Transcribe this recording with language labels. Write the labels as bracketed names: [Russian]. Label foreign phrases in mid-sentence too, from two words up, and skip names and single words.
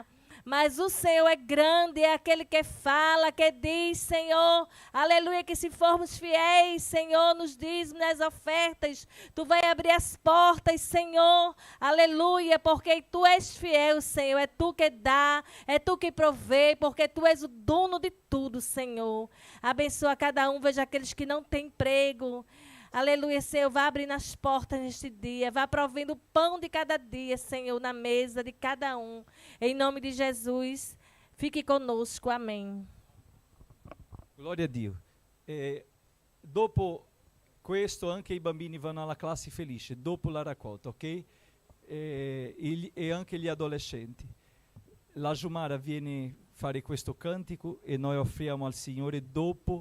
[Portuguese] Mas o Senhor é grande, é aquele que fala, que diz, Senhor, aleluia, que se formos fiéis, Senhor, nos dízimos, nas ofertas, Tu vai abrir as portas, Senhor, aleluia, porque Tu és fiel, Senhor, é Tu que dá, é Tu que provê, porque Tu és o dono de tudo, Senhor. Abençoa cada um, veja aqueles que não têm emprego, aleluia, Senhor, vá abrindo as portas neste dia, vá provendo o pão de cada dia, Senhor, na mesa de cada um. Em nome di Jesus, fique conosco, amém. [Italian] Gloria a Dio. Dopo questo anche i bambini vanno alla classe felice, dopo la raccolta, ok? E anche gli adolescenti. La Giumara viene a fare questo cantico e noi offriamo al Signore dopo.